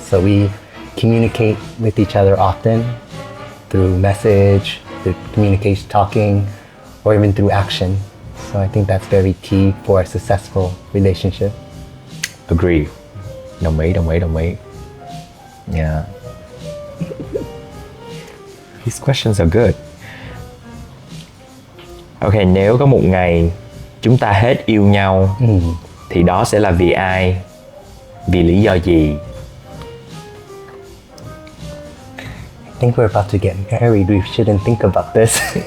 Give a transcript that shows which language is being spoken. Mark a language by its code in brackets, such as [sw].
[en] So we communicate with each other often through message, through communication, talking, or even through action. So I think that's very key for a successful relationship. Agree. [vi] Đồng ý. [en] Yeah. These questions are good. [vi] Ok, nếu có một ngày chúng ta hết yêu nhau thì đó sẽ là vì ai? Vì lý do gì? [en] I think we're about to get married. We shouldn't think about this.